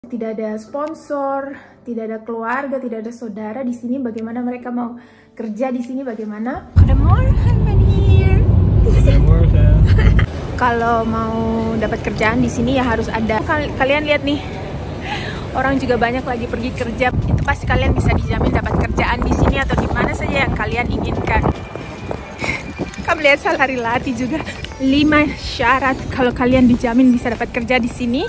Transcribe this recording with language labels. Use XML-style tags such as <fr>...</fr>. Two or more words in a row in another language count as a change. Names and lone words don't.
<id>Tidak ada sponsor, tidak ada keluarga, tidak ada saudara di sini. Bagaimana mereka mau kerja di sini? Bagaimana?</id> <nl>Goedemorgen meneer. Goedemorgen.</nl> <id>Kalau mau dapat kerjaan di sini ya harus ada. Kalian lihat nih, orang juga banyak lagi pergi kerja. Itu pasti kalian bisa dijamin dapat kerjaan di sini atau di mana saja yang kalian inginkan. Kamu lihat salary latih juga. 5 syarat kalau kalian dijamin bisa dapat kerja di sini.</id>